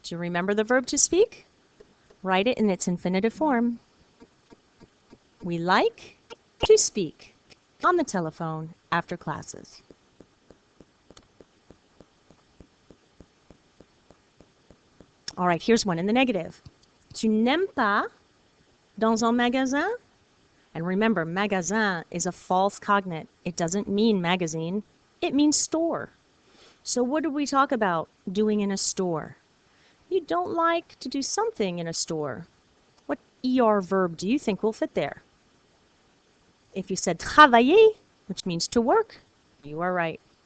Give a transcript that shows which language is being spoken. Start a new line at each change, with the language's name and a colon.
English: Do you remember the verb to speak? Write it in its infinitive form. We like to speak on the telephone after classes. All right, here's one in the negative.
French: Tu n'aimes pas dans un magasin?
English: And remember, magasin is a false cognate. It doesn't mean magazine. It means store. So what did we talk about doing in a store? You don't like to do something in a store. What ER verb do you think will fit there? If you said travailler, which means to work, you are right.